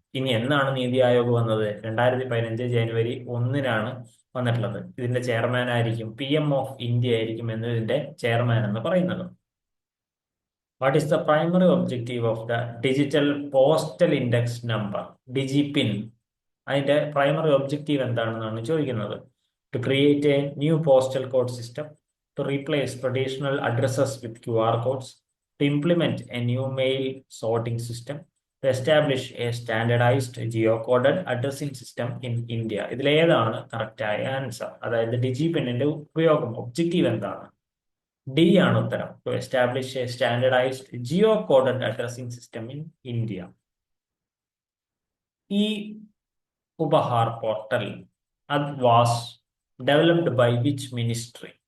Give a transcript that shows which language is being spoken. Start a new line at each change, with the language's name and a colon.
Malayalam: ഇനി എന്നാണ് നീതി ആയോഗ് വന്നത്? 2015 ജനുവരി 1 വന്നിട്ടുള്ളത്. ഇതിന്റെ ചെയർമാൻ ആയിരിക്കും PM ഓഫ് ഇന്ത്യ ആയിരിക്കും എന്നതിന്റെ ചെയർമാൻ എന്ന് പറയുന്നത്.
English: What is the primary objective of the digital postal index number, DigiPin?
Malayalam: അതിന്റെ പ്രൈമറി ഒബ്ജക്റ്റീവ് എന്താണെന്നാണ് ചോദിക്കുന്നത്.
English: To create a new postal code system, to replace traditional addresses with QR codes, to implement a new mail sorting system, to establish a standardized geocoded addressing system in India?
Malayalam: ഇതിലേതാണ് കറക്റ്റായ answer? അതായത് DigiPinന്റെ ഉപയോഗം, objective എന്താണ്? D ആണ് ഉത്തരം.
English: To establish a standardized geo coded addressing system in India. ഈ Upahar portal was developed by which ministry?